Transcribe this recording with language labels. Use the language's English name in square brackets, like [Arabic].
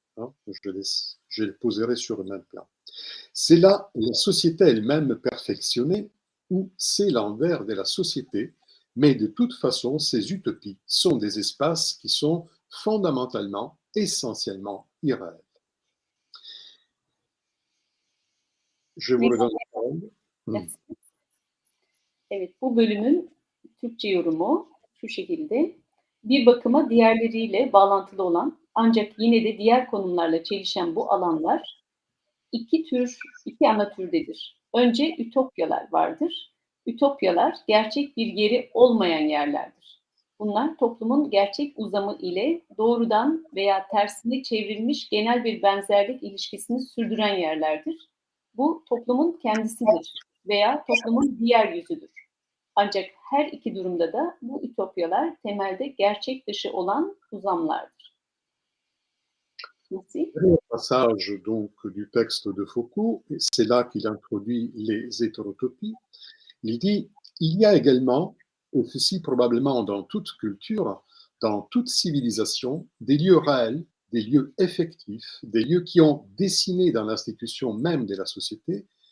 [French] Hein, je les poserai sur le même plan. C'est là la société elle-même perfectionnée ou c'est l'envers de la société, mais de toute façon, ces utopies sont des espaces qui sont fondamentalement, essentiellement irréels. Je vous redonne la parole. Merci. [Turkish] Evet, bu bölümün Türkçe yorumu şu şekilde. Bir bakıma diğerleriyle bağlantılı olan ancak yine de diğer konumlarla çelişen bu alanlar iki ana türdedir. Önce ütopyalar vardır. Ütopyalar gerçek bir yeri olmayan yerlerdir. Bunlar toplumun gerçek uzamı ile doğrudan veya tersine çevrilmiş genel bir benzerlik ilişkisini sürdüren yerlerdir. Bu toplumun kendisidir veya toplumun diğer yüzüdür. Ancak her iki durumda da bu ütopyalar temelde gerçek dışı olan uzamlardır. [French] Merci. Le passage donc du texte de Foucault, c'est là qu'il introduit les hétérotopies. Il dit il y a également, et ceci probablement dans toute culture, dans toute civilisation, des lieux réels, des lieux effectifs, des lieux qui ont dessiné dans l'institution même de la société